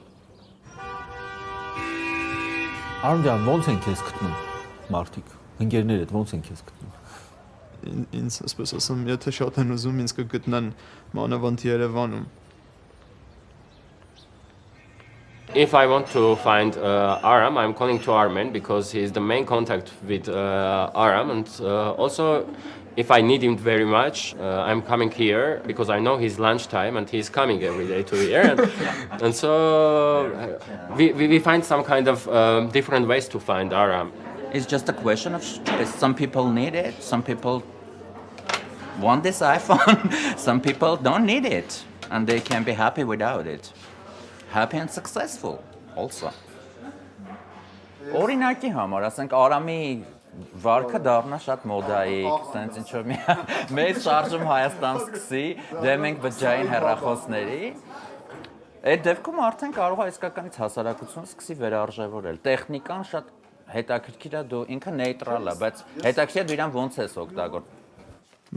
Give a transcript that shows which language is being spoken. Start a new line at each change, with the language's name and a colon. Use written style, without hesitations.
Armenian: Արամ ջան, ո՞նց են քեզ գտնում մարդիկ, ընկերներդ ո՞նց են քեզ գտնում ինձ ասես ասեմ, եթե շատ են ուզում ինձ կգտնեն մանավանդ Երևանում
English: If I want to find Aram, I'm calling to Armen because he's the main contact with Aram, and also if I need him very much, I'm coming here because I know his lunchtime and he's coming every day to here, and so we find some kind of different ways to find Aram. It's just a question of choice. Some people need it, some people want this iPhone, some people don't need it, and they can be happy without it. Happy and successful also.
Armenian: Օրինակի համար, ասենք Արամի վարկը դառնա շատ մոդայիկ, sense ինչ-որ մեծ շարժում Հայաստան սկսի, դե մենք բջջային հեռախոսների, այդ դեպքում արդեն կարող է իսկականից հասարակությունը սկսի վերարժևորել։ Տեխնիկան շատ հետաքրքիր է, դու ինքը նեյտրալ է, բայց հետաքրքիր է դու իրան ոնց ես օգտագործում։